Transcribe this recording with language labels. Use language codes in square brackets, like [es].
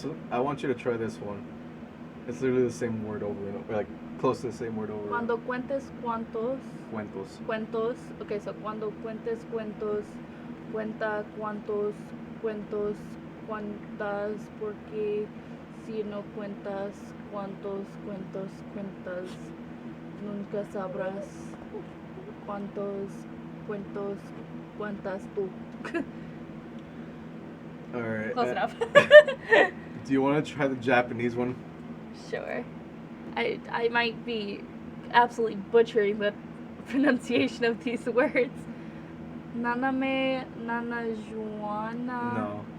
[en] I want you to try this one. It's literally the same word over and over, like close to the same word over. [es] Cuando cuentes cuentos. Cuentos. Okay, so cuando cuentes cuentos, cuenta cuántos cuentos cuentas, porque si no cuentas cuántos cuentos cuentas, nunca sabrás cuántos cuentos cuentas tú. [en] All right. Close enough. Do you want to try the Japanese one? Sure. I might be absolutely butchering the pronunciation of these words. Naname Nanajuana. No.